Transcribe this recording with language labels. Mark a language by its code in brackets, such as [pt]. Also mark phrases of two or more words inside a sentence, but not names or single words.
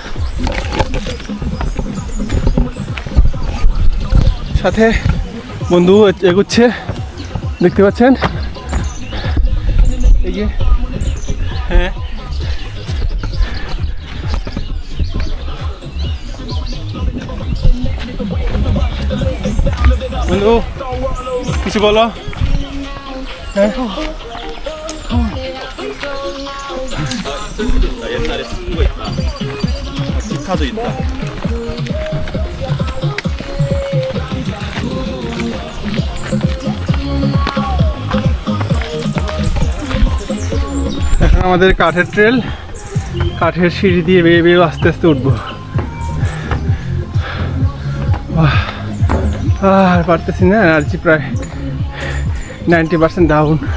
[bn] সাথে বন্ধু এগুচ্ছে, দেখতে পাচ্ছেন এই যে। হ্যাঁ, বন্ধু কিছু বলো। হ্যাঁ, [ko] 옛날에 쓴 거 있다. 기타도 있다. [bn] এখন আমাদের কাঠের ট্রেল, কাঠের সিঁড়ি দিয়ে বেয়ে বেয়ে আস্তে আস্তে উঠবো। আর পারতেছি না, এনার্জি প্রায় 90% ডাউন।